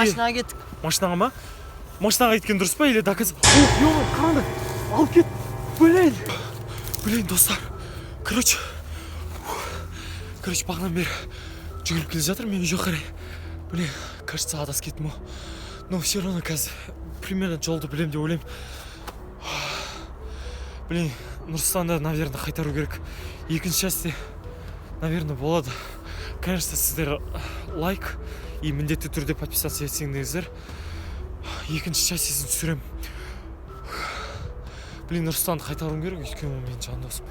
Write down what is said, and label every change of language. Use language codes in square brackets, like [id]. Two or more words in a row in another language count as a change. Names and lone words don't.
[kk] машинаға кеттік. машинаға ма? Машинаға кеткен дұрыс па или доказ? Қандай? Алып кет. Блин, достар. Короче, бағынан бері жүгіріп келе жатыр, мен үй жақ қарай. [ru] Блин, кажется, [kk] адасып кеттім ғой. [ru] Но все равно [kk] қазір примерно жолды білем деп ойлаймын. Блин, Нұрсұлтанды, наверное, қайтару керек. Екінші частьте, наверное, болады. Конечно, сіздер лайк и міндетті түрде подписаться етсеңдеріңіздер. Екінші частьсін түсірем. Блин, Нұрсұлтанды қайтаруым керек, өйткені ол менің жан досым.